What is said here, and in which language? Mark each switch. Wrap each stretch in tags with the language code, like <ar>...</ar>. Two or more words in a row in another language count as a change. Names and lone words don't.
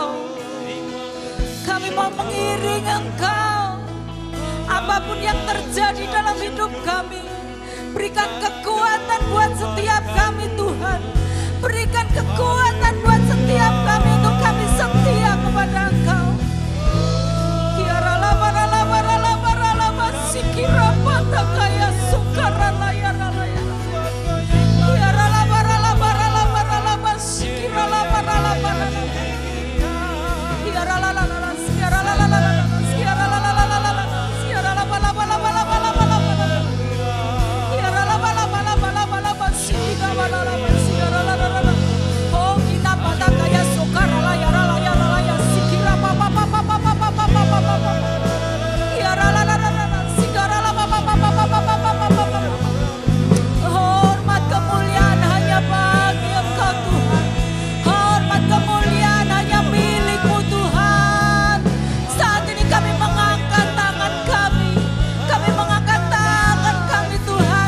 <id>Kami mau mengiring Engkau. Apapun yang terjadi dalam hidup kami, berikan kekuatan buat setiap kami Tuhan. Berikan kekuatan buat setiap kami untuk kami setia kepada Engkau. Sikira pata kaya sukara laya laya. Kiara la bara la bara la bara la bara sikira la bara la bara. Kiara la la la sikira la la la la sikira la la la la la sikira la bara bara bara bara bara. Kiara la bara bara bara bara sikira bara la sikira la la la. Oh kita pata kaya sukara laya laya laya sikira pa pa pa pa pa pa pa pa pa. Kiara la la la. Hormat kemuliaan hanya bagi Engkau Tuhan. Hormat kemuliaan hanya milik-Mu Tuhan. Saat ini kami mengangkat tangan kami. Kami mengangkat tangan kami Tuhan.</id>